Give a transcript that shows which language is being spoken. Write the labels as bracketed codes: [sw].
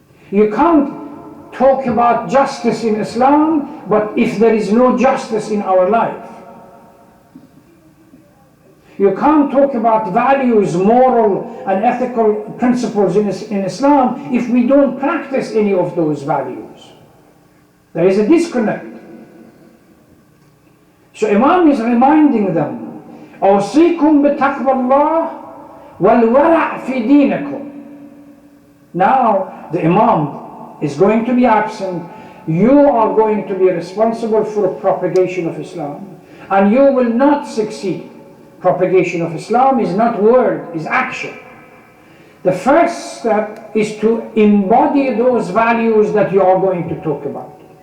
[en] You can't talk about justice in Islam, but if there is no justice in our life. You can't talk about values, moral and ethical principles in Islam if we don't practice any of those values. There is a disconnect. So Imam is reminding them, [ar] أوصيكم بتقوى الله والورع في دينكم. [en] Now the Imam is going to be absent. You are going to be responsible for propagation of Islam, and you will not succeed. Propagation of Islam is not word, is action. The first step is to embody those values that you are going to talk about.